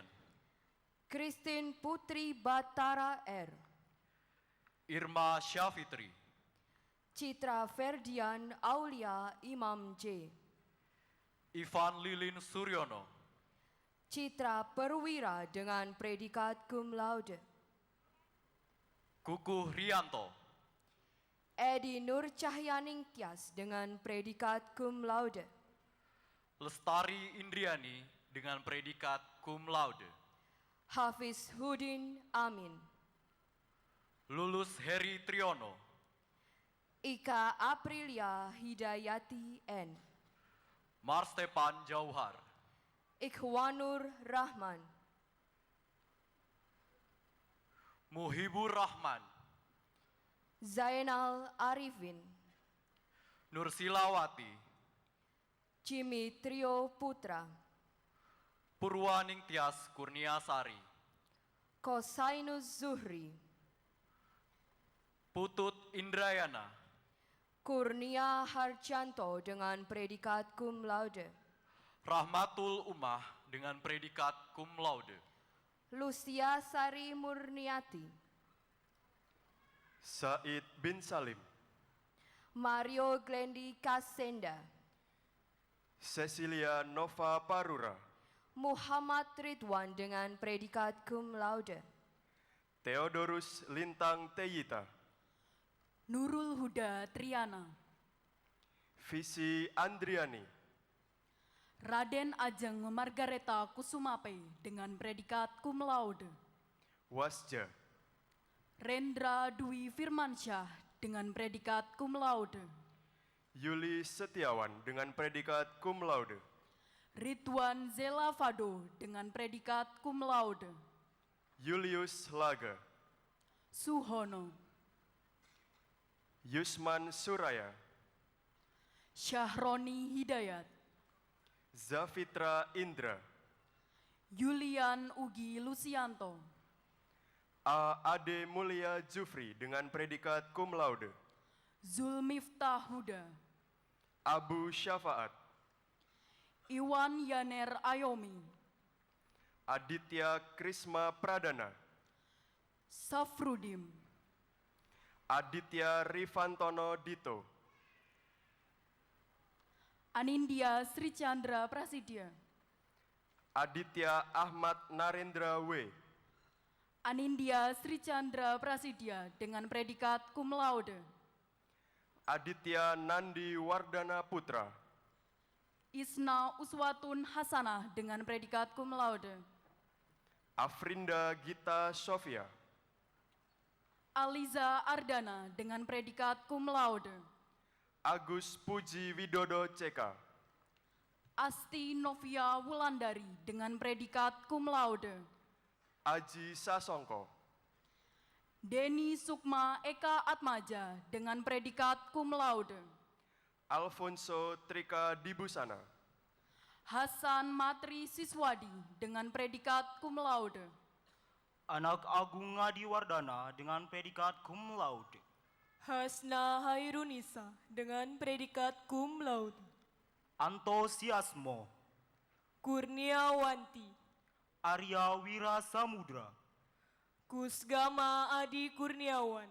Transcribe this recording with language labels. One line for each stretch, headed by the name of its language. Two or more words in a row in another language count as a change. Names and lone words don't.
Indonesian: Christine Putri Batara R, Irma Syafitri, Citra Ferdian Aulia Imam J, Ivan Lilin Suryono, Citra Perwira dengan predikat
Latin: cum laude.
Indonesian: Kukuh Rianto, Edi Nur Cahyaning Tias dengan predikat
Latin: cum laude.
Indonesian: Lestari Indriani dengan predikat
Latin: cum laude,
Indonesian: Hafiz Hudin Amin, Lulus Heri Triono, Ika Aprilia Hidayati N, Marstepan Jauhar, Ikhwanur Rahman, Muhibur Rahman, Zainal Arifin, Nursilawati, Jimmy Trio Putra, Purwaning Tias Kurniasari, Kosainus Zuhri, Putut Indrayana, Kurnia Harjanto dengan predikat
Latin: cum laude.
Indonesian: Rahmatul Ummah dengan predikat
Latin: cum laude,
Indonesian: Lucia Sari Murniati, Said bin Salim, Mario Glendi Kasenda, Cecilia Nova Parura, Muhammad Ridwan dengan predikat
Latin: cum laude.
Indonesian: Theodorus Lintang Teyita, Nurul Huda Triana, Visi Andriani, Raden Ajeng Margareta Kusumape dengan predikat
Latin: cum laude.
Indonesian: Wasja. Rendra Dwi Firmansyah dengan predikat
Latin: cum laude.
Indonesian: Yuli Setiawan dengan predikat
Latin: cum laude.
Indonesian: Ridwan Zela Fado dengan predikat
Latin: cum laude.
Indonesian: Julius Laga. Suhono. Yusman Suraya. Syahroni Hidayat. Zafitra Indra. Yulian Ugi Lucianto. A. Ade Mulia Jufri dengan predikat
Latin: cum laude.
Indonesian: Zulmiftah Huda. Abu Syafaat. Iwan Yaner Ayomi. Aditya Krisma Pradana. Safrudim. Aditya Rifantono Dito. Anindya Sri Chandra Prasidya. Aditya Ahmad Narendra W. Anindya Sri Chandra Prasidya dengan predikat
Latin: cum laude.
Indonesian: Aditya Nandi Wardana Putra. Isna Uswatun Hasanah dengan predikat
Latin: cum laude.
Indonesian: Afrinda Gita Sofia. Aliza Ardana dengan predikat
Latin: cum laude.
Indonesian: Agus Puji Widodo CK. Asti Novia Wulandari dengan predikat
Latin: cum laude.
Indonesian: Aji Sasongko. Deni Sukma Eka Atmaja dengan predikat
Latin: cum laude.
Indonesian: Alfonso Trika Dibusana. Hasan Matri Siswadi dengan predikat
Latin: cum laude.
Indonesian: Anak Agung Ngadi Wardana dengan predikat
Latin: cum laude.
Indonesian: Hasna Hairunisa dengan predikat
Latin: cum laude.
Indonesian: Antosiasmo. Kurniawanti. Arya Wira Samudra. Kusgama Adi Kurniawan.